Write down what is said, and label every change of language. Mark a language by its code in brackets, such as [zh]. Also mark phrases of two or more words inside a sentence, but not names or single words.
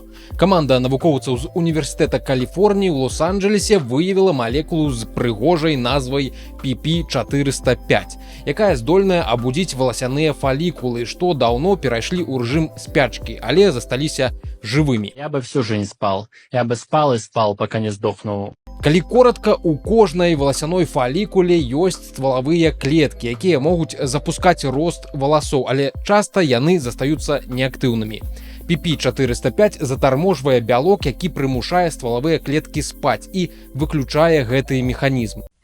[be] Каманда навукоўцаў з універсітэта Каліфорніі ў Лос-Анджелесе выявіла малекулу з прыгожай назвай PP405, якая здольная абудзіць валасяныя фалікулы, што даўно перайшлі ў рэжым спячкі, але засталіся жывымі. [ru] Я бы всю жизнь спал. Я бы спал и спал, пока не сдохну. [be] Калі коротка, у кожнай валасяной фалікуле ёсць ствалавыя клеткі, якія могуць запускаць рост валасоў, але часта яны застаюцца неактыўнымі. PP405 затарможвае бялок, які прымушае ствалавыя клеткі спаць і выключае гэты механізм.